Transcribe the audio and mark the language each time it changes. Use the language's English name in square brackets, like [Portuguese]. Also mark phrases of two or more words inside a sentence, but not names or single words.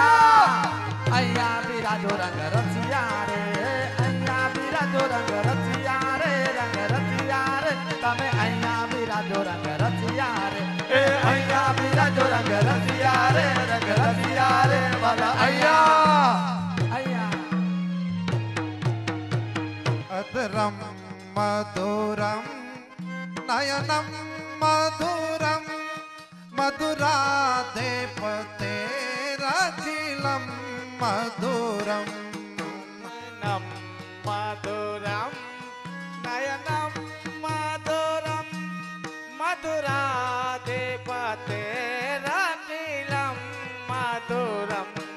[Rajasthani] अय्या बीरा जो रंग रसिया रे अय्या बीरा जो रंग रसिया रे तमे अय्या बीरा जो रंग रसिया रे ए अय्या मेरा जो रंग रसिया रे वाला अय्या अय्या [Sanskrit] अधरम मधुरम नयनम मधुरम मधुराधिपतेरखिलं मधुरम नम मधुरम नयनम मधुरम मधुराधिपतेरखिलं मधुरम